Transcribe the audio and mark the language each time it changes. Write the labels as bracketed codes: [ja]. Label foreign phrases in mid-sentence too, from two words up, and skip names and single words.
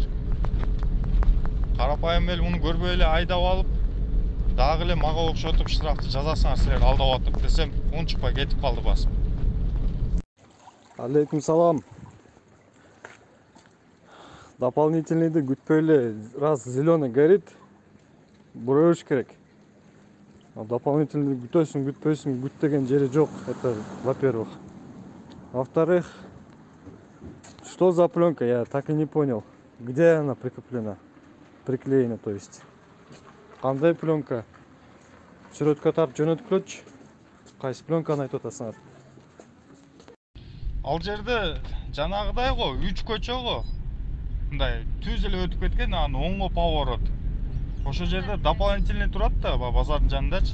[ky] Карапайым эл муну көрбөй эле айдап алып, дагы эле мага окшотуп штрафты жазасыңар силер алдап атып десем, унчукпай кетип калды басым. Алейкум салам. Дополнительныйды күтпөй эле, [ru] раз зеленый горит, [ky] бурош керек. Дополнительный күтөсүң, күтпөйсүң, күт деген жери жок. [ru] Это во-первых. Во-вторых, что за пленка, я так и не понял. Где она прикреплена? Приклеена, то есть. [ky] Кандай пленка? Сүрөткө тартып жөнөткүлөчү. Кайсы пленканы айтып атасыңар? Ал жерде жанагыдай го, 3 көчө го. Мындай түз эле өтүп кеткен, анан оңго поворот. Ошол жерде дополнительный турат да, базардын жанындачы.